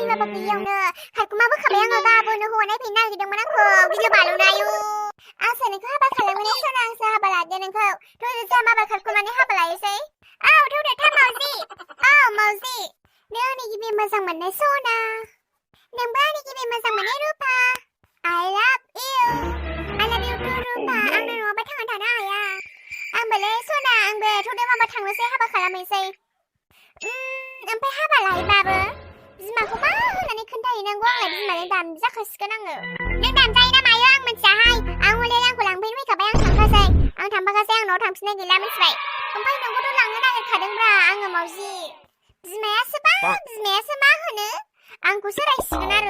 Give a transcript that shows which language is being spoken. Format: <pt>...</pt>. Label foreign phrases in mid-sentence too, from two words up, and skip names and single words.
<brx>बाबा गैयियावनो खारखुमाबोखाबाय आङो गाबोननो हौवा नायफैनो नागिरदोंमोन आंखौ गिलु बालुनो आयु आंसो नोंखौ हाबा खालामगोन सना आंसो हाबा लागोन नोंखौ थौदो जोंहा माबा खारखुमानानै हाबा लायोसै औ थौदो थाब मावजि औ मावजि नों आंनि गिबि मोजां मोननाय सना नोंबो आंनि गिबि मोजां मोननाय रुपा</brx> <en>I love you too</en> <brx>रुपा आंनो नङाबा थांना थानो हाया आंबोलै सना आंबो थौदो माबा थांनोसै हाबा खालामनोसै ओमफ्राय हाबा लायोबाबो बिमाखौ मा होननानै खोन्थाहैनांगौ आंलाय बिमानि दामजु जाखासिगोन आङो नों दामजायो ना मायो आं मिथियाहाय आं हले आंखौ लांफैनो फैखाबाय आं थांफासै आं न'आव थांफिननाय गैला मिथिबाय ओमफ्राय नोंखौथ' लांनो नागिरखादोंब्रा आङो मावजि बिमायासो मा होनो आंखौसो रायसिगोन आरो</brx>